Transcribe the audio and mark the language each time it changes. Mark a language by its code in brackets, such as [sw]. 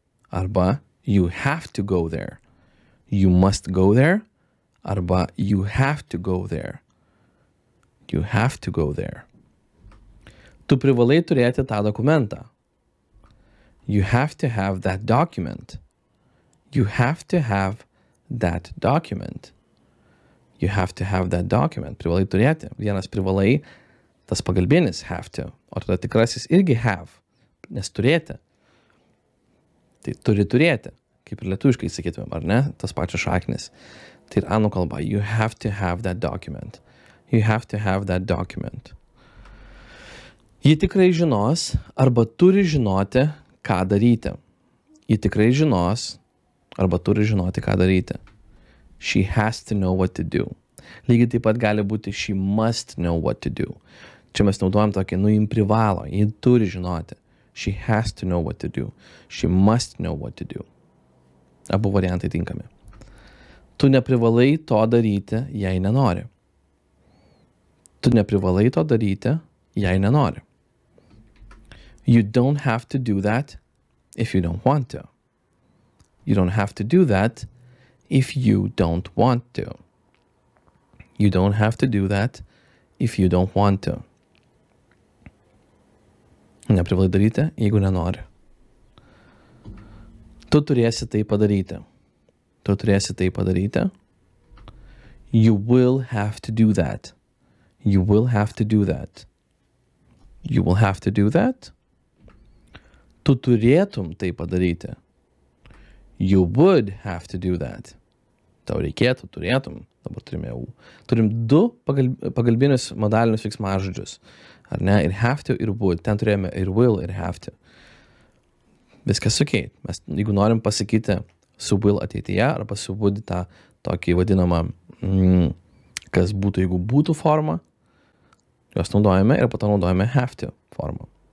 [en] Arba you have to go there. You must go there. Arba you have to go there. You have to go there. [lt] Tu privalai turėti tą dokumentą. [en] You have to have that document. You have to have that document. You have to have that document. [lt] Privalai turėti. Vienas privalai, tas pagalbinis have to. O tada tikrasis irgi have. Nes turėti. Tai turi turėti. Kaip ir lietuviškai sakytumėm, ar ne? Tas pačios šaknis. Tai ir anglų kalba. [en] You have to have that document. You have to have that document. [lt] Ji tikrai žinos arba turi žinoti, ką daryti. Ji tikrai žinos arba turi žinoti, ką daryti. [en] She has to know what to do. [lt] Lygiai taip pat gali būti [en] she must know what to do. [lt] Čia mes naudojam tokį, jim privalo, ji turi žinoti. [en] She has to know what to do. She must know what to do. [lt] Abu variantai tinkami. Tu neprivalai to daryti, jei nenori. Tu neprivalai to daryti, jei nenori. [en] You don't have to do that if you don't want to. You don't have to do that if you don't want to. You don't have to do that if you don't want to. [lt] Neprivalai daryti, jeigu nenori. Tu turėsi tai padaryti. Tu turėsi tai padaryti. [en] You will have to do that. You will have to do that. You will have to do that. [lt] Tu turėtum tai padaryti. [en] You would have to do that. [lt] Tau reikėtų, turėtum. Dabar turime jau. Turim du pagalbinius modalinius veiksmažodžius. Ar ne? Ir have to, ir would. Ten turėjome ir will, ir have to. Viskas okay. Mes, jeigu norim pasakyti su will ateityje arba su would tą tokį vadinamą, kas būtų, jeigu būtų formą, jos naudojame ir po to naudojame have to formą.